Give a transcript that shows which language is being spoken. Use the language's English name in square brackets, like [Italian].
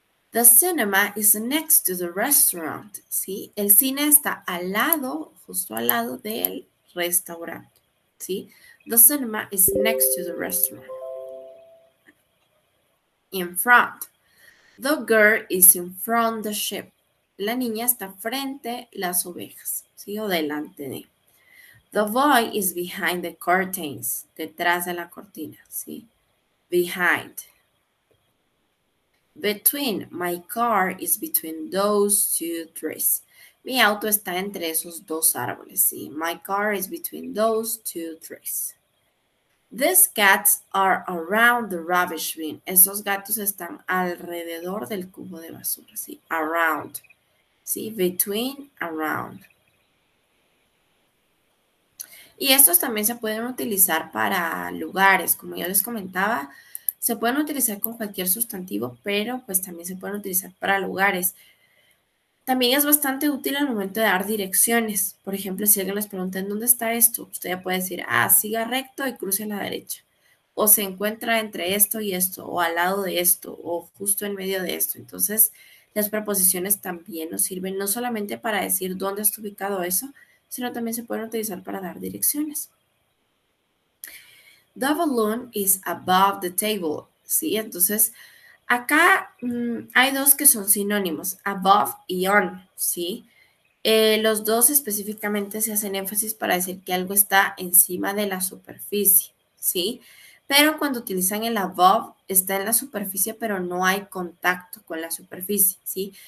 [English] The cinema is next to the restaurant. [Spanish] ¿Sí? El cine está al lado, justo al lado del restaurante. ¿Sí? [English] The cinema is next to the restaurant. in front. The girl is in front the sheep. [Spanish] La niña está frente las ovejas, ¿sí? O delante de. [English] The boy is behind the curtains. [Spanish] Detrás de la cortina, ¿sí? [English] Behind. Between. My car is between those two trees. [Spanish] Mi auto está entre esos dos árboles, ¿sí? [English] My car is between those two trees. These cats are around the rubbish bin. [Spanish] Esos gatos están alrededor del cubo de basura, ¿sí? [English] Around, ¿sí? Between, around. [Spanish] Y estos también se pueden utilizar para lugares, como ya les comentaba, se pueden utilizar con cualquier sustantivo, pero pues también se pueden utilizar para lugares. También es bastante útil al momento de dar direcciones. Por ejemplo, si alguien les pregunta ¿en dónde está esto? Usted ya puede decir, siga recto y cruce a la derecha. O se encuentra entre esto y esto, o al lado de esto, o justo en medio de esto. Entonces, las preposiciones también nos sirven no solamente para decir dónde está ubicado eso, sino también se pueden utilizar para dar direcciones. [English] The balloon is above the table. [Spanish] ¿Sí? Entonces, acá hay dos que son sinónimos, above y on, ¿sí? Los dos específicamente se hacen énfasis para decir que algo está encima de la superficie, ¿sí? Pero cuando utilizan el above, está en la superficie, pero no hay contacto con la superficie, ¿sí?